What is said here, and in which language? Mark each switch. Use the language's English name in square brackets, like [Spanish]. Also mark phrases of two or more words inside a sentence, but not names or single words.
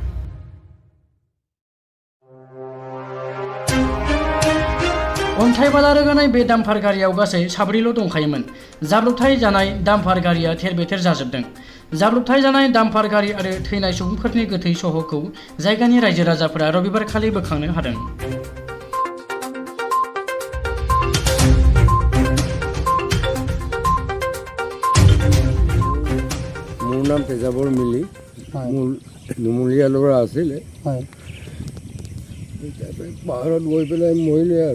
[Bodo] अन्थाइ बाला रोगानाय बे दाम्पार गारियाव गासै साब्रैल' दंखायोमोन। जाब्रबथाय जानाय दाम्पार गारिया थेर-बेथेर जाजोबदों। जाब्रबथाय जानाय दाम्पार गारि आरो थैनाय सुबुंफोरनि गोथै सह'खौ जायगानि रायजो राजाफोरा रबिबारखालि बोखांनो हादों। [Assamese] মোৰ নাম তেজাবৰ মিলি, মোৰ নুমলীয়া ল'ৰা আছিলে। পাহাৰত গৈ পেলাই মৰিলে আৰু।